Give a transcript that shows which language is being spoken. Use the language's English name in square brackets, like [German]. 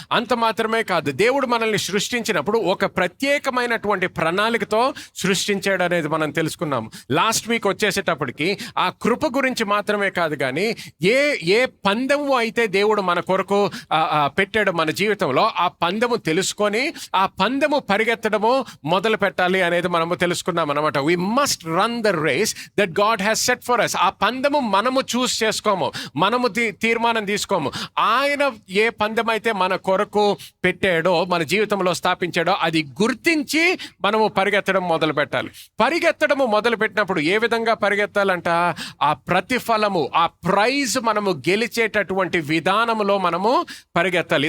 [Telugu] అంత మాత్రమే కాదు, దేవుడు మనల్ని సృష్టించినప్పుడు ఒక ప్రత్యేకమైనటువంటి ప్రణాళికతో సృష్టించాడు అనేది మనం తెలుసుకున్నాము. [English] last week [Telugu] వచ్చేసేటప్పటికి ఆ కృప గురించి మాత్రమే కాదు, కానీ ఏ పందెము అయితే దేవుడు మన కొరకు పెట్టాడు మన జీవితంలో, ఆ పందెము తెలుసుకొని ఆ పందెము పరిగెత్తడము మొదలు పెట్టాలి అనేది మనము తెలుసుకున్నాం అనమాట. [English] We must run the race that God has set for us. [Telugu] ఆ పందెము మనము చూస్ చేసుకోము, మనము తీర్మానం తీసుకోము. ఆయన ఏ పందెం అయితే మన కొరకు పెట్టాడో, మన జీవితంలో స్థాపించాడో, అది గుర్తించి మనము పరిగెత్తడం మొదలు పెట్టాలి. పరిగెత్తడము మొదలు పెట్టినప్పుడు ఏ విధంగా పరిగెత్తాలంట, ఆ ప్రతిఫలము, ఆ ప్రైజ్ మనము గెలిచేటటువంటి విధానంలో మనము పరిగెత్తాలి.